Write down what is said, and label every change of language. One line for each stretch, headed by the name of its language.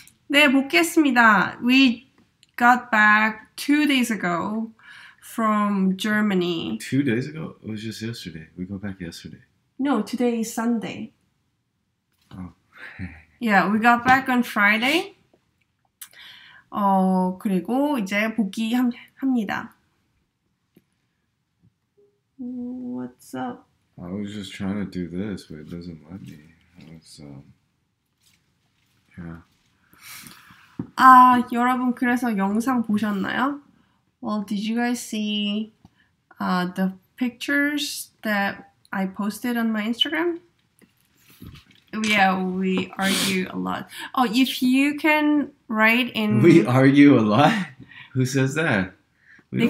Korean: 네, 복귀했습니다.
English: We got back 2 days ago from Germany. 2 days ago? It was just yesterday. We got back yesterday. No, today is Sunday. Oh. Yeah, we got back on Friday.
Korean: 그리고 이제 복귀합니다.
English: What's up? I was just trying to do this, but it doesn't let me. Yeah.
Korean: 여러분 그래서 영상 보셨나요?
English: Well, did you guys see the pictures that I posted on my Instagram? Yeah, we argue a lot. Oh, if you can write in... We argue a lot? Who says that? We don't